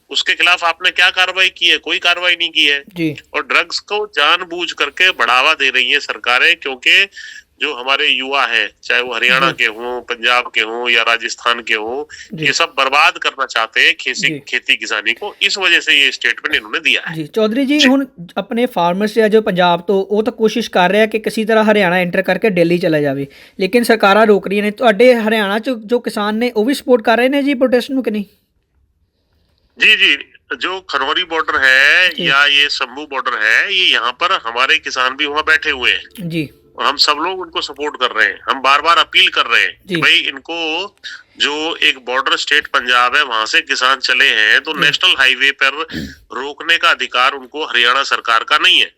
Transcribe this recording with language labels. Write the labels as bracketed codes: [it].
[hi] उसके खिलाफ आपने क्या कार्रवाई की है? कोई कार्रवाई नहीं की है जी। और ड्रग्स को जानबूझ करके बढ़ावा दे रही है सरकारें, क्योंकि जो हमारे युवा है, चाहे वो हरियाणा के हों, पंजाब के हों या राजस्थान के हों, ये सब बर्बाद करना चाहते हैं खेती किसानी को। इस वजह से ये स्टेटमेंट इन्होंने दिया है। [pa] जी चौधरी जी, ਹੁਣ ਆਪਣੇ ਫਾਰਮਰਸ ਆ ਜੋ ਪੰਜਾਬ ਤੋਂ, ਉਹ ਤਾਂ ਕੋਸ਼ਿਸ਼ ਕਰ ਰਿਹਾ ਕਿ ਕਿਸੇ ਤਰ੍ਹਾਂ ਹਰਿਆਣਾ ਐਂਟਰ ਕਰਕੇ ਦਿੱਲੀ ਚਲਾ ਜਾਵੇ, ਲੇਕਿਨ ਸਰਕਾਰਾਂ ਰੋਕ ਰਹੀਆਂ ਨੇ। ਤੁਹਾਡੇ ਹਰਿਆਣਾ 'ਚ ਜੋ ਕਿਸਾਨ ਨੇ ਉਹ ਵੀ ਸਪੋਰਟ ਕਰ ਰਹੇ ਨੇ ਜੀ ਪ੍ਰੋਟੈਸਟ ਨੂੰ ਕਿ ਨਹੀਂ? [hi] जी जी, जो खनौरी बॉर्डर है या ये शंभू बॉर्डर है, ये यहाँ पर हमारे किसान भी वहाँ बैठे हुए हैं जी, और हम सब लोग उनको सपोर्ट कर रहे हैं। हम बार बार अपील कर रहे हैं कि भाई इनको, जो एक बॉर्डर स्टेट पंजाब है वहां से किसान चले हैं तो नेशनल हाईवे पर रोकने का अधिकार उनको हरियाणा सरकार का नहीं है